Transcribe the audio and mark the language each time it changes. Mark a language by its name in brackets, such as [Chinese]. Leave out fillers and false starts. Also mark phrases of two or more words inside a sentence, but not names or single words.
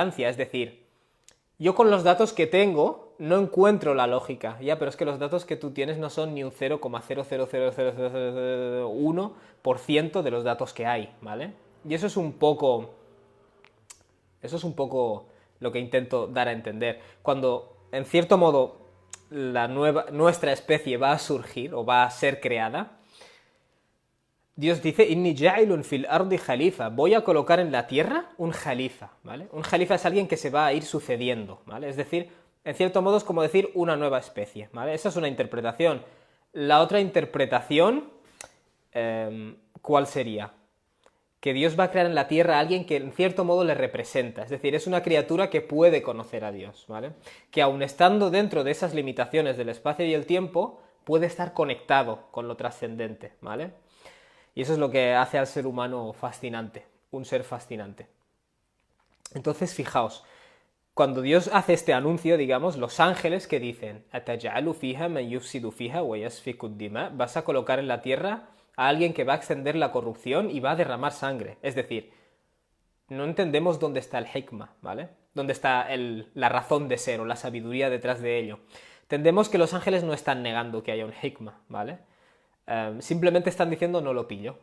[Spanish] Es decir, yo con los datos que tengo no encuentro la lógica, ya, pero es que los datos que tú tienes no son ni un 0,00001% de los datos que hay, ¿vale? Y eso es un poco lo que intento dar a entender. Cuando, en cierto modo, nuestra especie va a surgir o va a ser creada, Dios dice, [Arabic] إني جاعل في الأرض خليفة, [Spanish] voy a colocar en la tierra un jalifa, ¿vale? Un jalifa es alguien que se va a ir sucediendo, ¿vale? Es decir, en cierto modo es como decir una nueva especie, ¿vale? Esa es una interpretación. La otra interpretación, ¿cuál sería? Que Dios va a crear en la tierra a alguien que en cierto modo le representa, es decir, es una criatura que puede conocer a Dios, ¿vale? Que aun estando dentro de esas limitaciones del espacio y el tiempo, puede estar conectado con lo trascendente, ¿vale? Y eso es lo que hace al ser humano fascinante, un ser fascinante. Entonces, fijaos, cuando Dios hace este anuncio, digamos, los ángeles que dicen, [Arabic] ¿أتجعل فيها من يفسد فيها ويسفك الدماء? [Spanish] Vas a colocar en la tierra a alguien que va a extender la corrupción y va a derramar sangre. Es decir, no entendemos dónde está el hikmah, ¿vale? Dónde está la razón de ser o la sabiduría detrás de ello. Entendemos que los ángeles no están negando que haya un hikmah, ¿vale? Simplemente están diciendo no lo pillo.